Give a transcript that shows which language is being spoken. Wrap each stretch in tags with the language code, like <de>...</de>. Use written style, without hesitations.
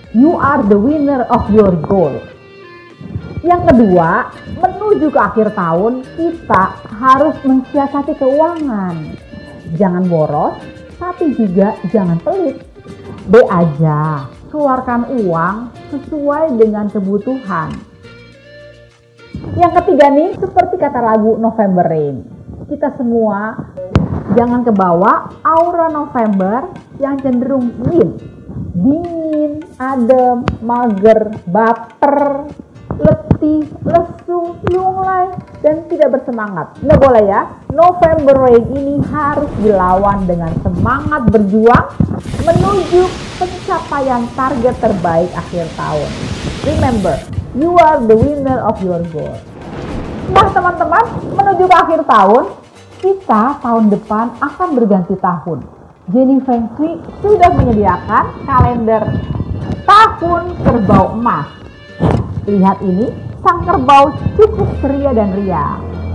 <en>You are the winner of your goal.</en> <id>Yang kedua, menuju ke akhir tahun kita harus mensiasati keuangan. Jangan boros, tapi juga jangan pelit. B aja, keluarkan uang sesuai dengan kebutuhan. Yang ketiga nih, seperti kata lagu November Rain, kita semua jangan kebawa aura November yang cenderung dingin, adem, mager, baper, letih, lesu, lunglai, dan tidak bersemangat. Nggak boleh ya. November Rain ini harus dilawan dengan semangat berjuang menuju pencapaian target terbaik akhir tahun.</id> <en>Remember, you are the winner of your goal.</en> <id>Nah teman-teman, menuju ke akhir tahun, kita tahun depan akan berganti tahun. Jenny Feng Shui sudah menyediakan kalender tahun kerbau emas. Lihat ini, sang kerbau cukup ceria dan riang.</id>